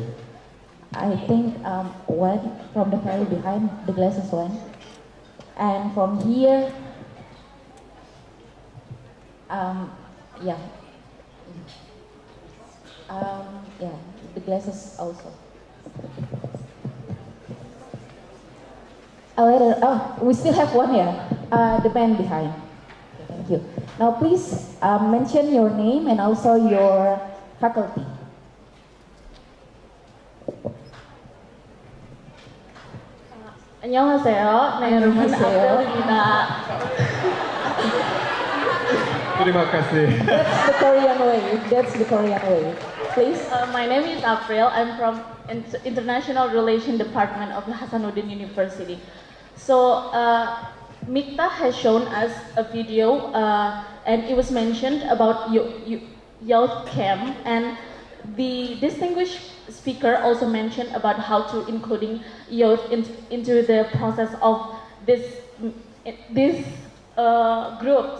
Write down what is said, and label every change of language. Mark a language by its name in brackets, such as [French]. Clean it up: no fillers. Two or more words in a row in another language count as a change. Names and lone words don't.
[English] I think one from the very behind the glasses one, and from here, yeah, the glasses also. We still have one here. The man behind. Okay, thank you. Now please mention your name and also your faculty. [Korean] 안녕하세요. 네, 여러분. 앞들입니다. [Indonesian] Terima kasih. [English] That's the Korean way. That's the Korean way. Please. My name is April. I'm from International Relations Department of Hasanuddin University. So, MIKTA has shown us a video, and it was mentioned about youth camp, and the distinguished speaker also mentioned about how to including youth into the process of these groups.